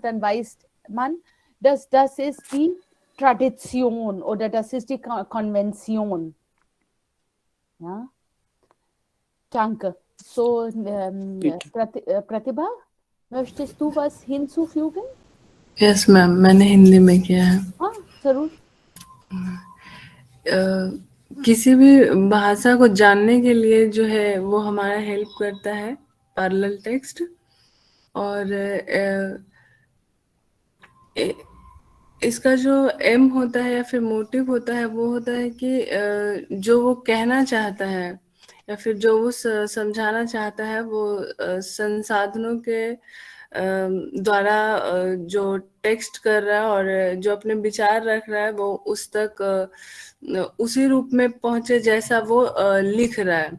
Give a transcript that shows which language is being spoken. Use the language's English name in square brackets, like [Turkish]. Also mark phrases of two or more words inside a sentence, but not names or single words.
[German] Dann weiß man, dass das ist die Tradition oder das ist die Konvention. Ja? Danke. So, पीठ Pratibha, möchtest du was hinzufügen? [English] yes ma'am, [Hindi] मैंने हिंदी में किया है। हाँ, जरूर। किसी भी भाषा को जानने के लिए जो है वो हमारा हेल्प करता है पैरेलल टेक्स्ट। और इसका जो एम होता है या फिर मोटिव होता है वो होता है कि जो वो कहना चाहता है या फिर जो वो समझाना चाहता है वो संसाधनों के द्वारा जो टेक्स्ट कर रहा है और जो अपने विचार रख रहा है वो उस तक उसी रूप में पहुंचे जैसा वो लिख रहा है।